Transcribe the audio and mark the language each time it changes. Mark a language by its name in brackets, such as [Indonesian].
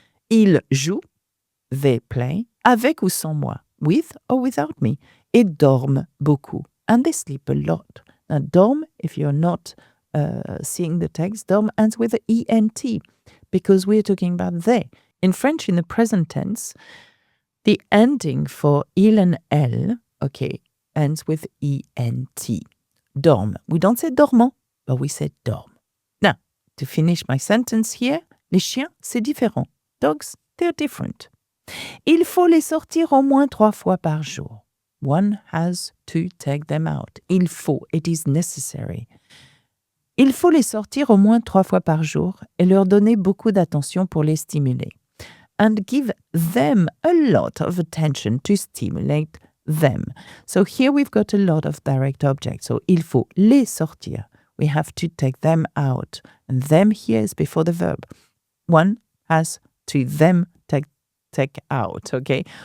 [French] Ils jouent, [English] they play, [French] avec ou sans moi, [English] with or without me, [French] et dorment beaucoup. [English] And they sleep a lot. Now, dorm, if you're not seeing the text, dorm ends with an ENT because we're talking about they. In French, in the present tense, the ending for il and elle, okay, ends with ENT. Dorme. We don't say dormant, but we say dorme. Now, to finish my sentence here, [French] les chiens, c'est différent. [English] Dogs, they're different. [French] Il faut les sortir au moins 3 fois par jour. [English] One has to take them out. [French] Il faut, [English] it is necessary. [French] Il faut les sortir au moins 3 fois par jour et leur donner beaucoup d'attention pour les stimuler. [English] And give them a lot of attention to stimulate them. So here we've got a lot of direct objects. So [French] il faut les sortir. [English] We have to take them out. And them here is before the verb. One has to them take out, okay?